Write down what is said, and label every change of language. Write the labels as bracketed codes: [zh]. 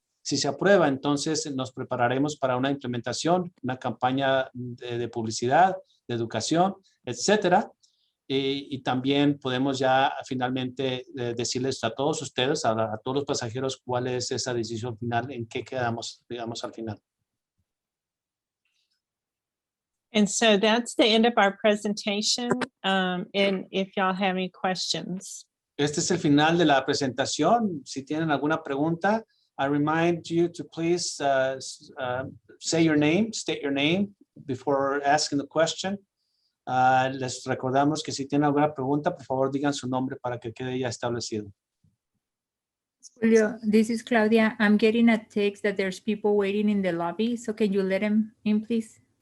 [es] Si se aprueba, entonces nos prepararemos para una implementación, una campaña de publicidad, de educación, etcétera. Y también podemos ya finalmente decirles a todos ustedes, a todos los pasajeros, cuál es esa decisión final, en qué quedamos, digamos, al final. [en] And so that's the end of our presentation. And if y'all have any questions. [es] Este es el final de la presentación. Si tienen alguna pregunta, [en] I remind you to please state your name before asking the question. [es] Les recordamos que si tienen alguna pregunta, por favor digan su nombre para que quede ya establecido. [en] Julio, this is Claudia. I'm getting a text that there's people waiting in the lobby. So can you let them in, please?